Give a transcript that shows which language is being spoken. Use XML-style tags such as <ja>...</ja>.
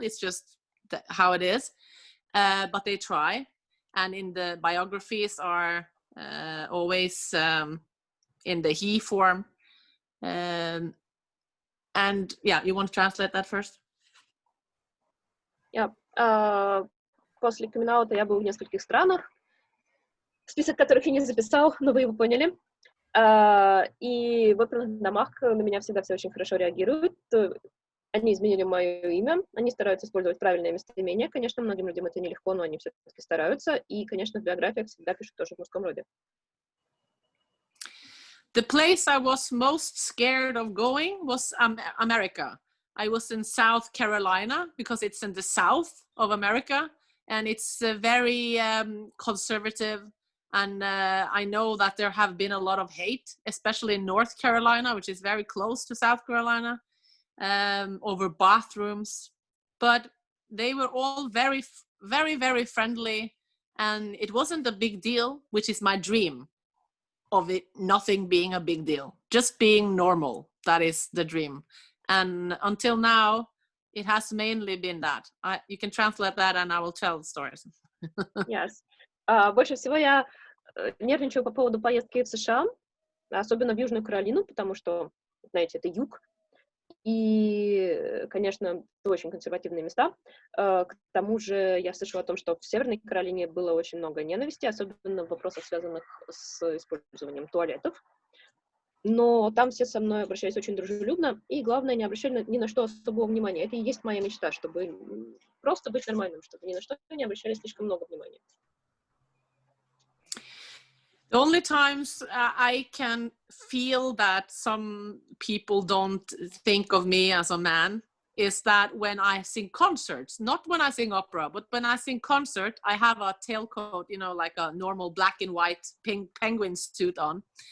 <en>It's just how it is. But they try. And in the biographies are always in the he form. And yeah, you want to translate that first? Yeah.</en> <ru>После камин-аута я был в нескольких странах, список которых я не записал, но вы его поняли. И в оперных домах на меня всегда все очень хорошо реагируют. Они изменили мое имя, они стараются использовать правильное местоимение. Конечно, многим людям это нелегко, но они все-таки стараются. И, конечно, в биографиях всегда пишут тоже в мужском роде.</ru> <en>The place I was most scared of going was America. I was in South Carolina because it's in the south of America and it's very conservative. And I know that there have been a lot of hate, especially in North Carolina, which is very close to South Carolina, over bathrooms. But they were all very, very, very friendly. And it wasn't a big deal, which is my dream of it, nothing being a big deal, just being normal. That is the dream. And until now, it has mainly been that. You can translate that and I will tell stories. Yes.</en> <ru>Больше всего я нервничаю по поводу поездки в США, особенно в Южную Каролину, потому что, знаете, это юг. И, конечно, очень консервативные места. К тому же я слышала о том, что в Северной Каролине было очень много ненависти, особенно в вопросах, связанных с использованием туалетов. Но там все со мной обращались очень дружелюбно, и главное, не обращали ни на что особого внимания. Это и есть моя мечта, чтобы просто быть нормальным, чтобы ни на что не обращали слишком много внимания.</ru> <en>The only times I can feel that some people don't think of me as a man is that when I sing concerts, not when I sing opera, but when I sing concert, I have a tailcoat, you know, like a normal black and white penguin suit on.</en>